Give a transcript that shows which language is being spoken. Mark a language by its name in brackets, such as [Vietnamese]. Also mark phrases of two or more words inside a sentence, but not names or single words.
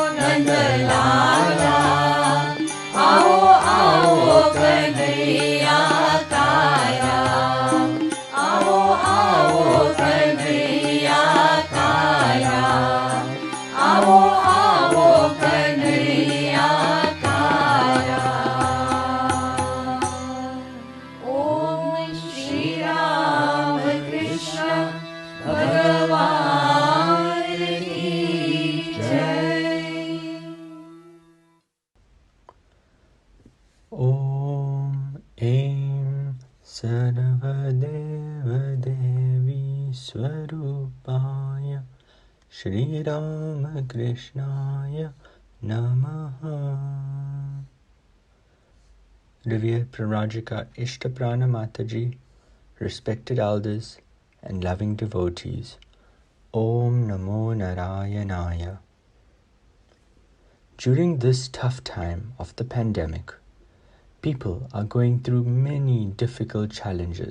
[Gujarati] નંદલાલા આવો આવો કનૈયા તારા આવો આવો કનૈયા તારા આવો આવો કનૈયા તારા ઓમ શ્રી રામ કૃષ્ણ [Hindi] भगवान की जय. [Sanskrit] ॐ ऐं सर्वदेवदेवी स्वरूपाय श्रीरामकृष्णाय नमः. [English] Revered Pranajika Ishtaprana Mataji, respected elders and loving devotees, [Sanskrit] ॐ नमो नारायणाय. [English] During this tough time of the pandemic, people are going through many difficult challenges.